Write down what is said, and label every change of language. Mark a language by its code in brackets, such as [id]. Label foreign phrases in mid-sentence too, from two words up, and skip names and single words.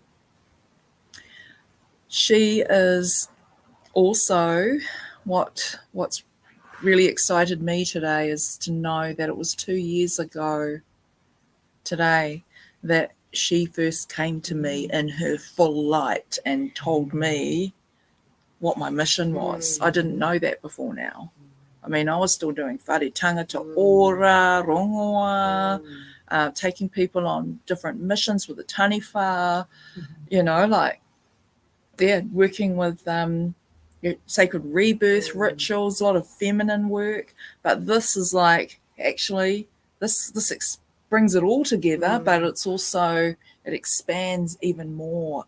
[en] She is also, what's really excited me today is to know that it was 2 years ago today that she first came to me in her full light and told me what my mission was. I didn't know that before now. I mean, I was still doing [mi] whare tangata ora, [en] rongoa, taking people on different missions with the taniwha, you know, like, working with sacred rebirth rituals, a lot of feminine work. But this is like, actually, this brings it all together, but it's also, it expands even more.